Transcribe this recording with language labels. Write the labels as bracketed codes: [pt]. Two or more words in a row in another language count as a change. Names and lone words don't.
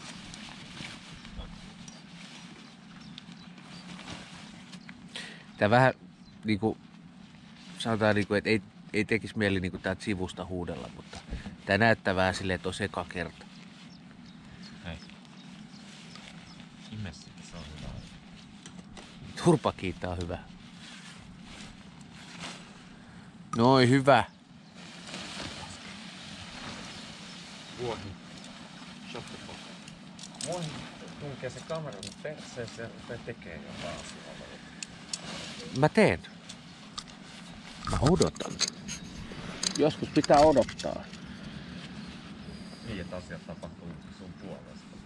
[fi] Tää vähän niinku, sanotaan niinku, että ei tekisi mieli niinku täältä sivusta huudella, mutta tää näyttää vähän silleen, että on eka kerta. Hei. Ime sitä, se on hyvä. Turpakiita on hyvä. Noin, hyvä. Vuohi. [en] Shut the fuck. [fi] Vuohi tunkee se kameran perseeseen ja tekee jotain asiaa. Mä teen. Mä odotan. Joskus pitää odottaa. Niin, että asiat tapahtuu sun puolesta.